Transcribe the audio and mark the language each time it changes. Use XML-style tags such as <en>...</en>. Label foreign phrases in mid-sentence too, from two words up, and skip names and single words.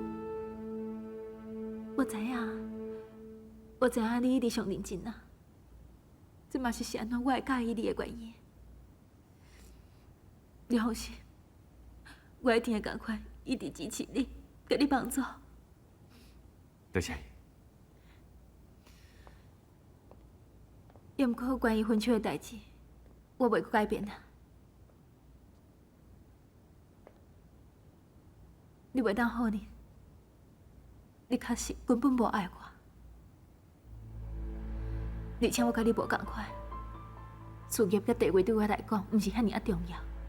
<nan>我知影，我知影你一直上认真啊，这嘛是安怎我会介意你的原因。你放心，我一定会赶快一直支持你，给你帮助。多谢。也毋过关于分手的代志，我袂去改变啊。你袂当好呢？你确实根本无爱我，而且我甲你无共款，事业甲地位对我来讲，毋是遐尔啊重要。</nan>